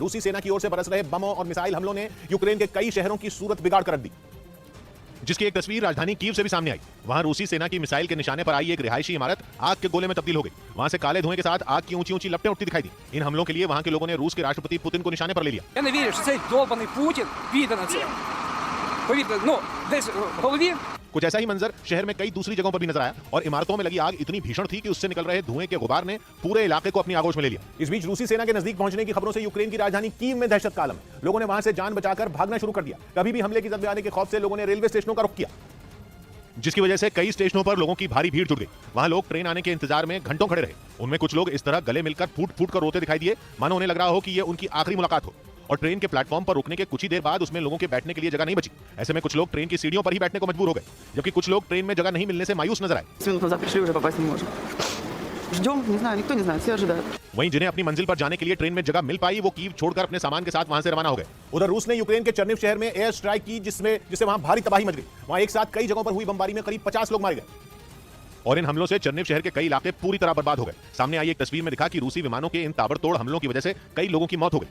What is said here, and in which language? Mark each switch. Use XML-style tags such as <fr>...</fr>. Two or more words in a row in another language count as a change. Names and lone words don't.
<hi>रूसी सेना की ओर से बरस रहे बमों और मिसाइल हमलों ने यूक्रेन के कई शहरों की सूरत बिगाड़ कर रख दी, जिसकी एक तस्वीर राजधानी कीव से भी सामने आई। वहां रूसी सेना की मिसाइल के निशाने पर आई एक रिहायशी इमारत आग के गोले में तब्दील हो गई। वहां से काले धुएं के साथ आग की ऊंची ऊंची लपटें उठती दिखाई दी। इन हमलों के लिए वहां के लोगों ने रूस के राष्ट्रपति पुतिन को निशाने पर ले लिया।</hi> <uk>Я не вірю, що цей долбаний Путін піде на це. Повірте, десь в голові.</uk> <hi>कुछ ऐसा ही मंजर शहर में कई दूसरी जगहों पर भी नजर आया और इमारतों में लगी आग इतनी भीषण थी कि उससे निकल रहे धुएं के गुबार ने पूरे इलाके को अपनी आगोश में ले लिया। इस बीच रूसी सेना के नजदीक पहुंचने की खबरों से यूक्रेन की राजधानी कीव में दहशत का आलम है। लोगों ने वहां से जान बचाकर भागना शुरू कर दिया। कभी भी हमले की जद में आने के खौफ से लोगों ने रेलवे स्टेशनों का रुख किया, जिसकी वजह से कई स्टेशनों पर लोगों की भारी भीड़ जुट गई। वहां लोग ट्रेन आने के इंतजार में घंटों खड़े रहे। उनमें कुछ लोग इस तरह गले मिलकर फूट फूट कर रोते दिखाई दिए, मानो उन्हें लग रहा हो कि यह उनकी आखिरी मुलाकात हो। और ट्रेन के प्लेटफॉर्म पर रुकने के कुछ ही देर बाद उसमें लोगों के बैठने के लिए जगह नहीं बची। ऐसे में कुछ लोग ट्रेन की सीढ़ियों पर ही बैठने को मजबूर हो गए, जबकि कुछ लोग ट्रेन में जगह नहीं मिलने से मायूस नजर आए।</hi> <ru>10 минут назад пришли, уже попасть не можем. Ждем, не знаю, никто не знает, все ожидают.</ru> <hi>वहीं जिन्हें अपनी मंजिल पर जाने के लिए ट्रेन में जगह मिल पाई, वो कीव छोड़कर अपने सामान के साथ वहां से रवाना हो गए। उधर रूस ने यूक्रेन के चर्निव शहर में</hi> <en>air strike</en> <hi>की, जिससे वहां भारी तबाही मच गई। वहां एक साथ कई जगहों पर हुई बमबारी में करीब 50 लोग मारे गए और इन हमलों से चर्निव शहर के कई इलाके पूरी तरह बर्बाद हो गए। सामने आई एक तस्वीर में दिखा कि रूसी विमानों के इन ताबड़तोड़ हमलों की वजह से कई लोगों की मौत हो गई।</hi>